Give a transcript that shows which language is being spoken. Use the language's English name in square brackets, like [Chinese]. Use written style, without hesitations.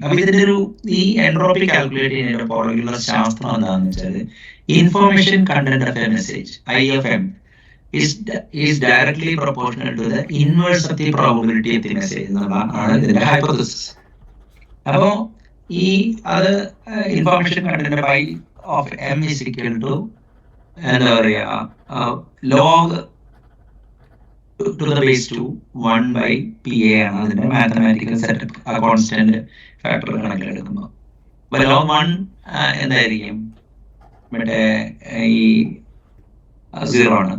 [Malayalam] അപ്പൊ ഇതിന്റെ ഈ എൻട്രോപ്പി കാൽക്കുലേറ്റ് ചെയ്യുന്നതിന്റെ പുറകിലുള്ള ശാസ്ത്രം എന്താണെന്ന് വെച്ചാൽ information content of A message, IFM, [English] is directly proportional to the inverse of the probability of the message [Malayalam] എന്നുള്ളതാണ് ഇതിന്റെ ഹൈപ്പോത്തസിസ്. അപ്പോ ഈ അത് information content by of M is equal to എന്താ പറയാ log to the base 2 1 by PA ആണ് അതിന്റെ mathematical setup. ആ കോൺസ്റ്റന്റ് ഫാക്ടർ കണക്കിലെടുക്കുമ്പോൾ അപ്പൊ log 1 എന്തായിരിക്കും, മറ്റേ ഈ 0 ആണ്.